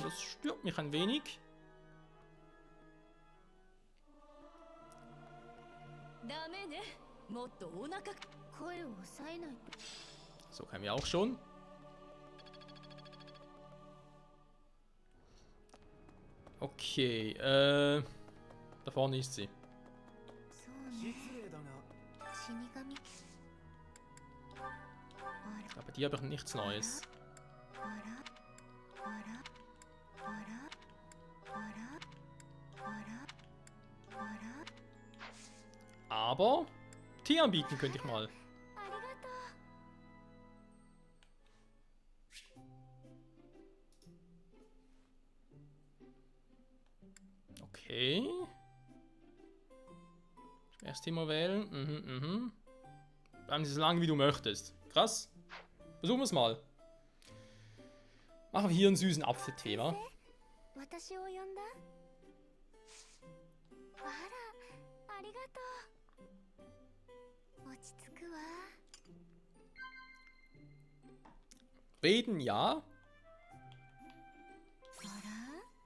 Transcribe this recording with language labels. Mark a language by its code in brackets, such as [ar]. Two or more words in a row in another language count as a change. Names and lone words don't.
[de] Das stört mich ein wenig. So können wir auch schon. Okay, da vorne ist sie. [ja] そうね。 死神。あ [de] Aber die habe ich nichts Neues. [ja] ら、あら、あら、あら、あら、あら、あら。 [de] Aber Tee anbieten könnte ich mal. [ja] ありがとう。 [de] Okay. Erst Thema wählen. Bleiben Sie so lange wie du möchtest. Krass. Versuchen wir es mal. Machen wir hier einen süßen Apfeltee, wa? [ja] 私を呼んだ？あら、ありがとう。落ち着くわ。 [de] Reden ja. [ja] あら？